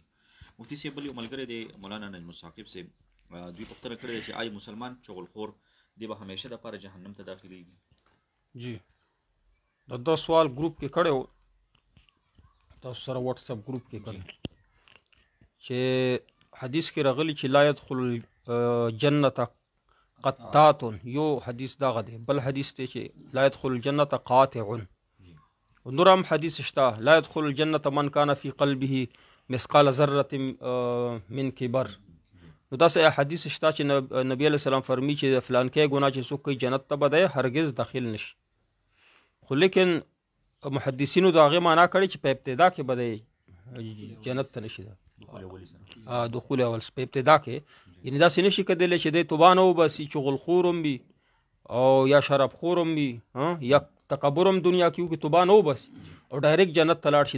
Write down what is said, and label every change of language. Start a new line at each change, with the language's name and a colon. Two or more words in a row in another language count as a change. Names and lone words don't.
Pashto: مفتي صاحب بل یو ملګری دی مولانا نجم الثاقب صاحب دوی پوښتنه کړې ده چې آیا مسلمان چغلخور دی به همیشه دپاره جهنم ته داخلیږي؟ جی دا سوال ګروپ کې کړی و تاسو سره واتس اپ ګروپ کې کړی چې حدیث کې راغلی چې
Arabic: لا يدخل الجنة قطات.
Pashto: یو حدیث دغه دی. بل حدیث دی چې
Arabic: لا يدخل الجنة قاطع.
Pashto: نور هم حدیث شته
Arabic: لا يدخل الجنة من كان في قلبه مثقال ذرة من کبر.
Pashto: نو داسې حدیث شته چې نبی علیه السلام فرمی چې فلانکی ګناه چې څوک کوي جنت ته به دی هرګز داخل نشي. خو لیکن محدثینو د هغې معنا کړې چې په ابتدا کې به دی جنت ته نشي دخول اول په ابتدا کې یعنی داسې نشي کېدلی چې دی توبه نه وباسي چغلخور هم وي او یا شرابخور هم وي یا تکبر هم دنیا کې وکړي توبه نه وباسي او ډایرکټ جنت ته لاړ شي.